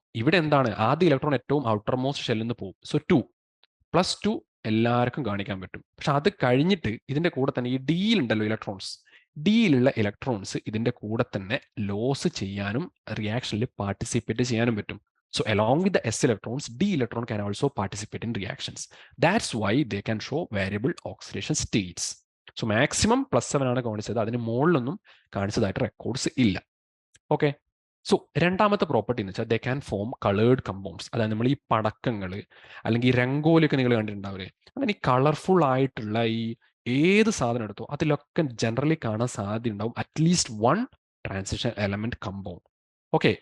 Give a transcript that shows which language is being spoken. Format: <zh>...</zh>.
<ml>ഇവിടെ എന്താണ് ആദ്യ ഇലക്ട്രോൺ ഏറ്റവും ഔട്ടർ മോസ്റ്റ് ഷെല്ലിൽ നിന്ന് പോകും. സോ 2 +2 എല്ലാവർക്കും കാണിക്കാൻ പറ്റും. പക്ഷെ അത് കഴിഞ്ഞിട്ട് ഇതിന്റെ കൂടെ തന്നെ ഈ ഡിയിലുണ്ടല്ലോ ഇലക്ട്രോൺസ്, ഡിയിലുള്ള ഇലക്ട്രോൺസ് ഇതിന്റെ കൂടെ തന്നെ ലോസ് ചെയ്യാനും റിയാക്ഷനിൽ പാർട്ടിസിപ്പേറ്റ് ചെയ്യാനും പറ്റും.</ml> <en>So along with the s electrons, d electron can also participate in reactions. That's why they can show variable oxidation states.</en> <ml>So maximum +7 ആണ് കാണിച്ചത്, അതിന് മുകളിലൊന്നും കാണിച്ചതായിട്ട് റെക്കോർഡ്സ് ഇല്ല. ഓക്കെ. സോ രണ്ടാമത്തെ പ്രോപ്പർട്ടി എന്ന് വെച്ചാൽ</ml> <en>They can form coloured compounds.</en> <ml>അതായത് നമ്മൾ ഈ പടക്കങ്ങൾ അല്ലെങ്കിൽ രംഗോലിയൊക്കെ നിങ്ങൾ കണ്ടിട്ടുണ്ടാവില്ലേ, അങ്ങനെ ഈ കളർഫുൾ ആയിട്ടുള്ള ഈ ഏത് സാധനം എടുത്തോ അതിലൊക്കെ ജനറലി കാണാൻ സാധ്യത ഉണ്ടാവും at least 1 transition element compound. Okay.</ml>